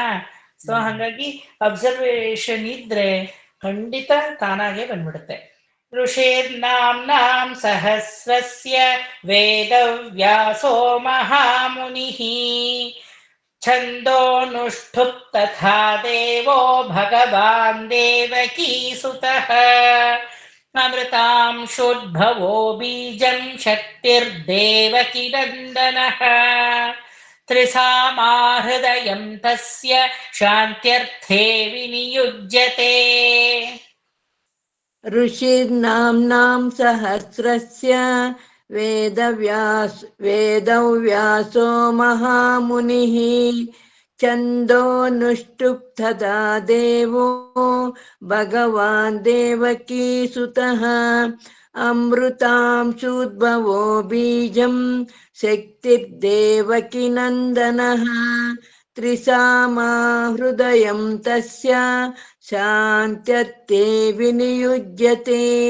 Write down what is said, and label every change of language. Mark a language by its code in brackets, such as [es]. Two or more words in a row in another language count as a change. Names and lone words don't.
[kn] ಸೊ ಹಾಗಾಗಿ ಅಬ್ಸರ್ವೇಷನ್ ಇದ್ರೆ ಖಂಡಿತ ತಾನಾಗೆ ಬಂದ್ಬಿಡುತ್ತೆ. [sa] ಋಷೇರ್ನಾಮ್ನಾಂ ಸಹಸ್ರಸ್ಯ ವೇದವ್ಯಾಸೋ ಮಹಾಮುನಿಃ ಛಂದೋನುಷ್ಠುಪ್ ತಥಾ ದೇವೋ ಭಗವಾನ್ ದೇವಕೀಸುತಃ ಅಮೃತಾಂ ಶೋದ್ಭವೋ ಬೀಜಂ ಶಕ್ತಿರ್ದೇವಕಿ ನಂದನಃ ತ್ರಿಸಾಮಾ ಹೃದಯಂ ತಸ್ಯ ಶಾಂತ್ಯರ್ಥೇ ವಿನಿಯುಜ್ಯತೆ. ऋषिर्नाम्नां सहस्रस्य वेदव्यासो महामुनिः छन्दोनुष्टुप्तदा देवो भगवान् देवकीसुतः अमृतां शूद्भवो बीजं शक्तिर्देवकी नन्दनः त्रिसामा हृदयं तस्य शान्त्यर्थे विनियुज्यते.